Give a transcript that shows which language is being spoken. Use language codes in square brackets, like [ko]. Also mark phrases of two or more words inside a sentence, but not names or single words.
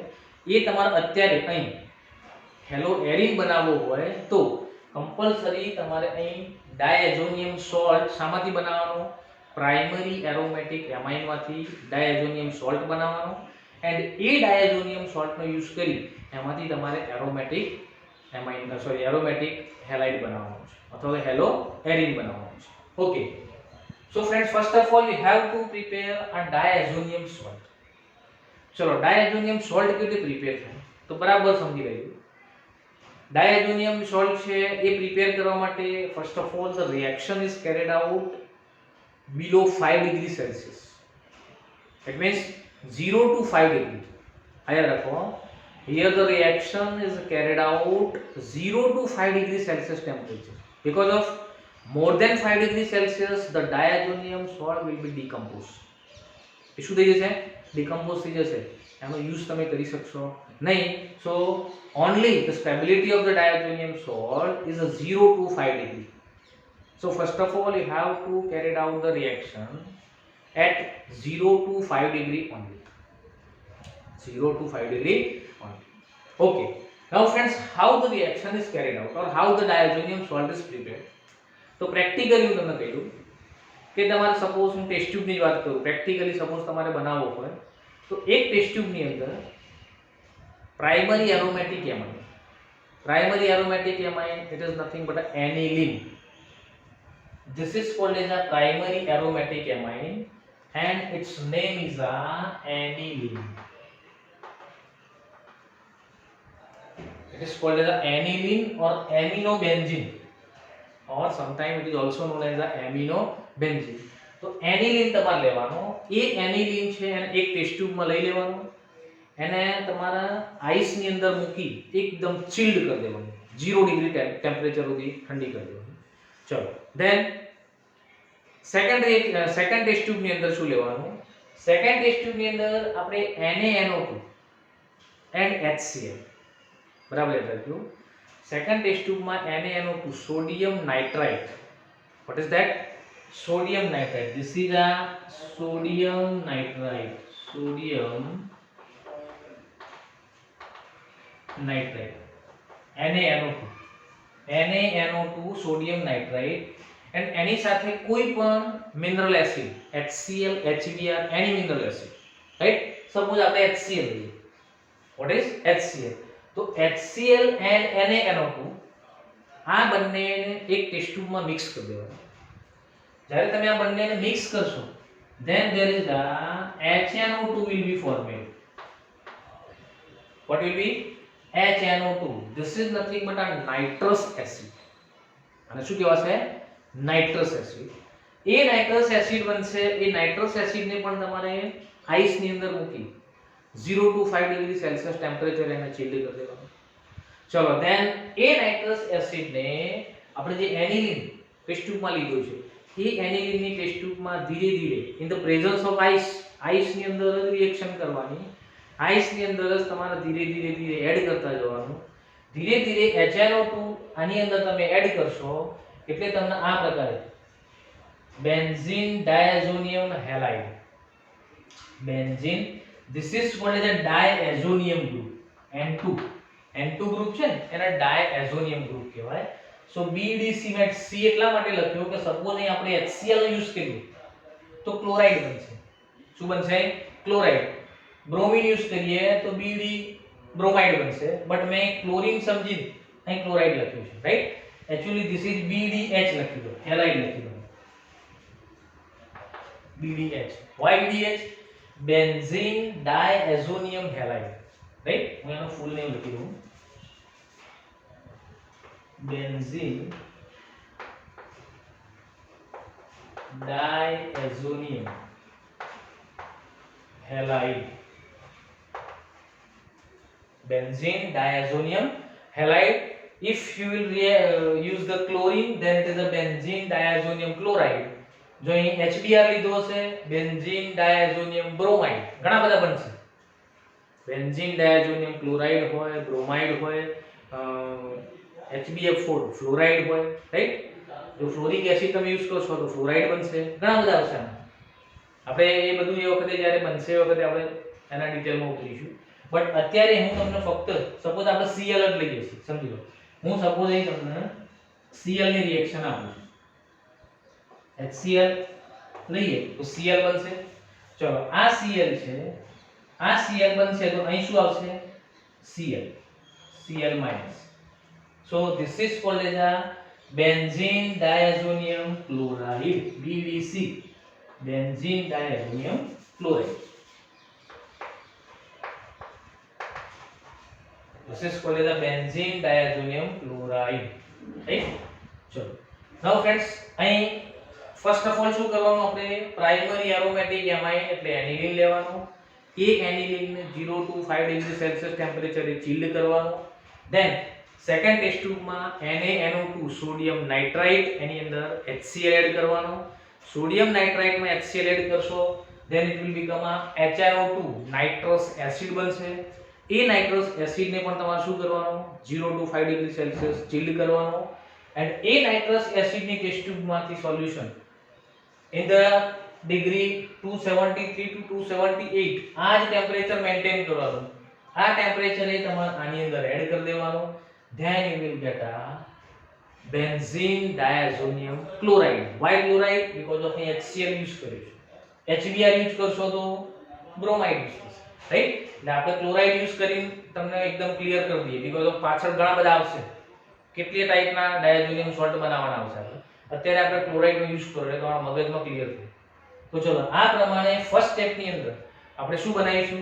[gu] એ તમારે અત્યારે અહીં [en] halo arene [gu] બનાવવો હોય તો કમ્પલસરી તમારે અહીં [en] diazonium salt [gu] શામાંથી બનાવવાનો? [en] primary aromatic [gu] એમાઇનમાંથી [en] diazonium salt [gu] બનાવવાનો. એન્ડ એ ડાયએઝોનિયમ સોલ્ટનો યુઝ કરી એમાંથી તમારે [en] aromatic halide [gu] બનાવવાનો છે અથવા [en] halo arene [gu] બનાવવાનો છે. ઓકે. [en] So friends, first of all we have to prepare a diazonium salt. [gu] ચલો [en] diazonium salt [gu] કેવી રીતે પ્રિપેર થાય તો બરાબર સમજી લેજો. ડાયઝોનિયમ સોલ્ટ છે એ પ્રિપેર કરવા માટે [en] first of all the reaction is carried out below 5 degree Celsius. It means 0 to 5 degree. [gu] આયા રાખો. [en] Here the reaction is carried out 0 to 5 degree Celsius temperature. Because of more than 5 degree Celsius the diazonium salt will be decomposed. [gu] એ શું થઈ જશે? ડિકમ્પોઝ થઈ જશે. એનો યુઝ તમે કરી શકશો નહીં. [en] so only the stability of the diazonium salt is a 0 to 5 degree. So first of all you have to carry out the reaction at 0 to 5 degree only. 0 to 5 degree only. Okay. Now friends, how the reaction is carried out or how the diazonium salt is prepared? [gu] તો પ્રેક્ટિકલી હું તમને કહી દઉં કે તમારે સપોઝ હું ટેસ્ટ ટ્યુબની જ વાત કરું. પ્રેક્ટિકલી સપોઝ તમારે બનાવવો હોય તો એક ટેસ્ટ ટ્યુબની અંદર [en] primary aromatic amine it is nothing but aniline. This is called as a primary aromatic amine and its name is aniline. It is called as aniline or aminobenzene or sometimes it is also known as aminobenzene. [gu] તો એનિલિન તમારે લેવાનો. એ એનિલિન છે એને એક ટેસ્ટ ટ્યુબમાં લઈ લેવાનો. એને તમારા આઈસની અંદર મૂકી એકદમ ચિલ્ડ કરી દેવાનું. 0 [en] degree temperature [gu] સુધી ઠંડી કરી દેવાની. ચલો [en] then second test [gu] ટ્યુબની અંદર શું લેવાનું? [en] second test [gu] ટ્યુબની અંદર આપણે NaNO2 એન્ડ HCl બરાબર યાદ રાખ્યું. [en] second test [gu] ટ્યુબમાં NaNO2 [en] sodium nitrite. what is that? sodium nitrate. This is a sodium nitrate. NaNO2 sodium nitrate and [gu] એની સાથે કોઈ પણ [en] mineral acid HCl HBr any mineral acid, right? [gu] સપોઝ આપણે HCl લઈએ. [en] what is HCl? [gu] તો HCl and NaNO2 આ બંનેને એક ટેસ્ટ ટ્યુબમાં મિક્સ કરી દેવાનું. જ્યારે તમે આ બંનેને મિક્સ કરશો [en] then there is a HNO2 will be formed. what will be? HNO2. This is nothing but a nitrous acid. [gu] અને શું કહેવાશે? [en] nitrous acid. [gu] એ [en] nitrous acid [gu] બનશે. એ નાઇટ્રસ એસિડને પણ તમારે આઈસની અંદર મૂકી 0 to 5 [en] degree Celsius temperature [gu] એને ચિલ્ડ કરી દેવાનું. ચલો ધેન એ નાઇટ્રસ એસિડને આપણે જે એનિલિન ટેસ્ટ ટ્યુબમાં લીધું છે એ એનિલિનની ટેસ્ટ ટ્યુબમાં ધીરે ધીરે [en] in the presence of [gu] આઈસની અંદર જ રિએક્શન કરવાની. આઈસની અંદર જ તમારે ધીરે ધીરે એડ કરતા જવાનું. ધીરે ધીરે HNO2 આની અંદર તમે એડ કરશો એટલે તમને આ પ્રકારે [en] benzene diazonium halide. બેન્ઝીન this is called as a diazonium group. [gu] N2 ગ્રુપ છે ને એને [en] diazonium group [gu] કહેવાય. સો BDC મેં C એટલા માટે લખ્યો કે સપોઝ અહીં આપણે HCl નો યુઝ કરીએ તો ક્લોરાઇડ બનશે. શું બનશે? ક્લોરાઇડ. બ્રોમિન યુઝ કરીએ તો BD બ્રોમાઇડ બનશે. બટ મેં ક્લોરીન સમજી અહીં ક્લોરાઇડ લખ્યું છે, રાઈટ? [en] actually this is BDH [gu] લખી દો, હેલાઇડ લખી દો. [en] BDH. Why BDH? benzene diazonium halide, right? [gu] હું એનું [en] full name [gu] લખી દઉં. [en] benzene diazonium halide. Benzene diazonium halide. If you will use the chlorine, then it is a benzene diazonium chloride. [gu] જો અહીં HBr લીધો છે, [en] benzene diazonium bromide. [gu] ઘણા બધા બનશે. [en] benzene diazonium chloride હોય, bromide હોય, HBF4 fluoride હોય, રાઈટ? [gu] જો [en] fluoric acid [gu] તમે યુઝ કરશો તો ફ્લોરાઇડ બનશે. ઘણા બધા આવશે. આપણે એ બધું એ વખતે જ્યારે બનશે એ વખતે આપણે એના ડિટેલમાં ઉતરીશું. બટ અત્યારે હું તમને ફક્ત સપોઝ આપણે Cl જ લઈએ છીએ, સમજી લો. હું સપોઝ અહીં તમને Cl ની રિએક્શન આપું છું. HCl લઈએ તો Cl બનશે. ચલો આ Cl છે, આ Cl બનશે તો અહીં શું આવશે? [en] Cl minus. So this is called as a benzene diazonium chloride, BDC, benzene diazonium chloride. This is called as a benzene diazonium chloride, right? ચલો now friends, અહીં first of all [gu] શું કરવાનું? આપણે [en] primary aromatic amine [gu] એટલે એનિલિન લેવાનું. એક એનિલિન ને 0 to 5 [en] degree Celsius [gu] ટેમ્પરેચરે ચિલ્ડ કરવાનું. [en] then second test [gu] ટ્યુબમાં NaNO2 [en] sodium nitrite [gu] એની અંદર HCl એડ કરવાનો. સોડિયમ નાઇટ્રાઇટમાં HCl એડ કરશો [en] then it will become a HNO2 nitrous acid [gu] બનશે. એ નાઇટ્રસ એસિડને પણ તમારે શું કરવાનું? 0 to 5 [en] degree Celsius [gu] ચિલ્ડ કરવાનો. and એ નાઇટ્રસ એસિડની ટેસ્ટ ટ્યુબમાંથી સોલ્યુશન [en] in the degree 273 to 278 [gu] આ જ ટેમ્પરેચર મેન્ટેન કરવાનું. આ ટેમ્પરેચરે તમારે આની અંદર એડ કરી દેવાનું. [en] then you will get a benzene diazonium chloride. why chloride? because of HCl use [gu] કર્યું છે. [en] HBr યુઝ [gu] કરશો તો [en] bromide યુઝ થશે, રાઈટ? [gu] એટલે આપણે ક્લોરાઇડ યુઝ કરીને તમને એકદમ ક્લિયર કરી દઈએ [en] because of [gu] પાછળ ઘણા બધા આવશે. કેટલી ટાઈપના [en] diazonium salt [gu] બનાવવાના આવશે. અત્યારે આપણે ક્લોરાઇડનો યુઝ કરો એટલે તમારા મગજમાં ક્લિયર થાય. તો ચલો આ પ્રમાણે ફર્સ્ટ સ્ટેપની અંદર આપણે શું બનાવીશું?